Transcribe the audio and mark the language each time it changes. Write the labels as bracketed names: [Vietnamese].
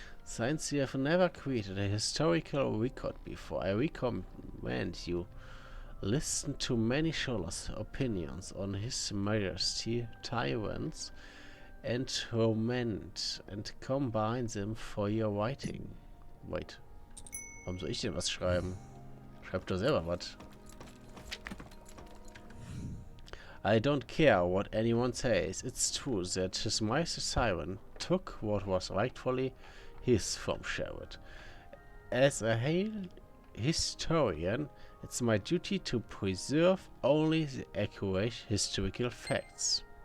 [English] Since you have never created a historical record before, I recommend you listen to many scholars' opinions on His Majesty, tyrants, and romance, and combine them for your writing. Wait. [German] Warum soll ich denn was schreiben? Schreib doch selber was. [English] I don't care what anyone says. It's true that His Majesty Siren took what was rightfully his from Sherwood. As a historian, it's my duty to preserve only the accurate historical facts.